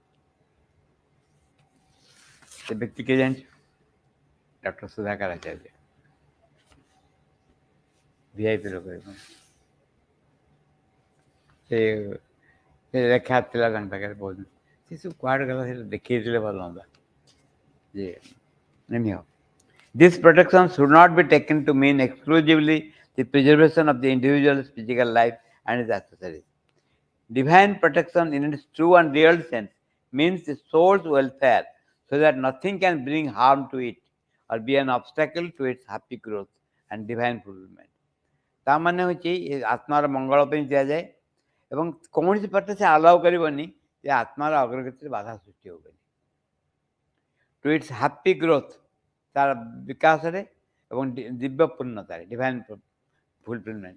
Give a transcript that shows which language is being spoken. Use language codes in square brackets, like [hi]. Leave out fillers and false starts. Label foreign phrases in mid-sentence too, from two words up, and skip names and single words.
[or] ସେ ବ୍ୟକ୍ତି କିଏ ଜାଣିଛୁ? ଡକ୍ଟର ସୁଧାକର ଆଚାର୍ଯ୍ୟ, VIP ଲୋକ। ସେ ଲେଖା ଥିଲା ତାଙ୍କ ପାଖରେ ବହୁତ, ସେ ସବୁ କୁଆଡ଼େ ଗଲା, ସେଟା ଦେଖେଇଥିଲେ ଭଲ ହୁଅନ୍ତା ଯେ anyhow. [en] This protection should not be taken to mean exclusively the preservation of the individual's physical life and his accessories. Divine protection in its true and real sense means the soul's welfare, so that nothing can bring harm to it or be an obstacle to its happy growth and divine fulfillment. [or] ତା ମାନେ ହେଉଛି ଆତ୍ମାର ମଙ୍ଗଳ ପାଇଁ ଦିଆଯାଏ ଏବଂ କୌଣସି ପାଟେ ସେ ଆଲାଉ କରିବନି ଯେ ଆତ୍ମାର ଅଗ୍ରଗତିରେ ବାଧା ସୃଷ୍ଟି ହେବନି, [en] to its happy growth, [or] ତାର ବିକାଶରେ ଏବଂ ଦିବ୍ୟ ପୂର୍ଣ୍ଣତାରେ, [en] divine fulfillment.